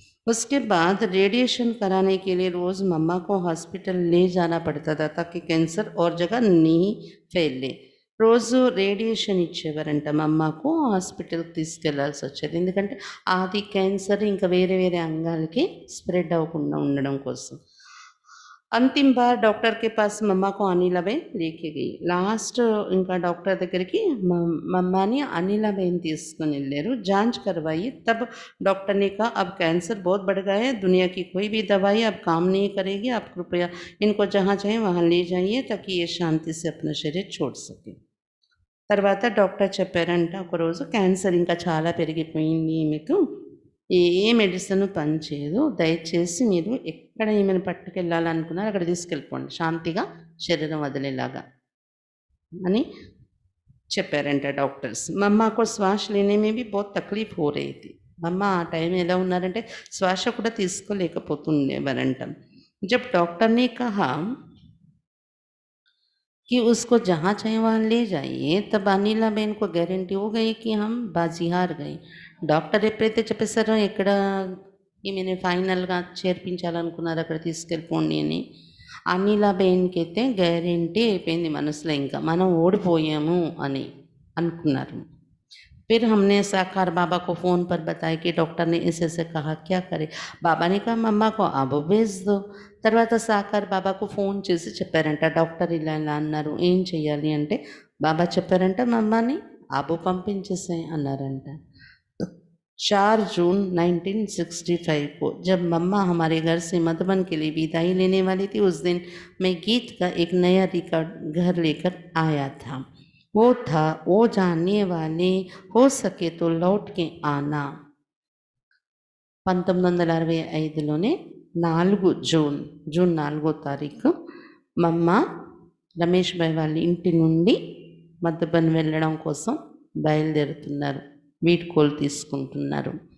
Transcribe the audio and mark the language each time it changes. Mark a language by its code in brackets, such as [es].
[hi] उसके बाद रेडिएशन कराने के लिए रोज़ मम्मा को हॉस्पिटल ले जाना पड़ता था ताकि कैंसर और जगह नहीं फैले. [te] రోజు రేడియేషన్ ఇచ్చేవారంట మమ్మకు, హాస్పిటల్కి తీసుకెళ్లాల్సి వచ్చేది ఎందుకంటే అది క్యాన్సర్ ఇంకా వేరే వేరే అంగాలకి స్ప్రెడ్ అవ్వకుండా ఉండడం కోసం. [hi] अंतिम बार डॉक्टर के पास मम्मा को अनिलाबेन लेके गई. [te] लास्ट ఇంకా డాక్టర్ దగ్గరికి మమ్మని అనిలాబేన్ తీసుకొని వెళ్ళారు. [hi] जांच करवाई तब डॉक्टर ने कहा अब कैंसर बहुत बढ़ गया है, दुनिया की कोई भी दवाई अब काम नहीं करेगी, आप कृपया इनको जहाँ चाहे वहाँ ले जाइए ताकि ये शांति से अपना शरीर छोड़ सके. [te] తర్వాత డాక్టర్ చెప్పారంట ఒకరోజు క్యాన్సర్ ఇంకా చాలా పెరిగిపోయింది, మీకు ఏ మెడిసిన్ పనిచేయదు, దయచేసి మీరు ఎక్కడ ఏమైనా పట్టుకెళ్ళాలనుకున్నారో అక్కడ తీసుకెళ్ళిపోండి, శాంతిగా శరీరం వదిలేలాగా అని చెప్పారంట డాక్టర్స్. [hi] మమ్మకు శ్వాస లేనే में भी बहुत तकलीफ हो रही थी. [te] మమ్మ ఆ టైం ఎలా ఉన్నారంటే శ్వాస కూడా తీసుకోలేకపోతుండేవారంట. [hi] जब डॉक्टर ने कहा कि उसको जहाँ चाहे वहाँ ले जाइए तब अनिलाबेन को गारंटी हो गई कि हम बाजी हार गए. [te] డాక్టర్ ఎప్పుడైతే చెప్పేశారో ఎక్కడ ఈమెను ఫైనల్గా చేర్పించాలనుకున్నారో అక్కడ తీసుకెళ్ళిపోండి అని అనిలాబేన్కి అయితే గ్యారెంటీ అయిపోయింది మనసులో, ఇంకా మనం ఓడిపోయాము అని అనుకున్నారు. [hi] फिर हमने साकार बाबा को फ़ोन पर बताया कि डॉक्टर ने ऐसे कहा, क्या करें? बाबा ने कहा మమ్మ को అబు भेज दो. [te] తర్వాత సాకార్ బాబాకు ఫోన్ చేసి చెప్పారంట, డాక్టర్ ఇలా ఇలా అన్నారు, ఏం చెయ్యాలి అంటే బాబా చెప్పారంట, మమ్మని అబు పంపించేసాయి అన్నారంట. [hi] 4 जून 1965 को जब मम्मा हमारे घर से मधुबन के लिए विदाई लेने वाली थी, उस दिन मैं गीत का एक नया रिकॉर्ड घर लेकर आया था. वो था वो जानने वाले हो सके तो लौट के आना. [te] 1965లోనే 4 జూన్ 4వ తారీఖు మమ్మ రమేష్ భాయ్ వాళ్ళ ఇంటి నుండి మధుబన్ వెళ్ళడం కోసం బయలుదేరుతున్నారు, వీడ్కోలు తీసుకుంటున్నారు.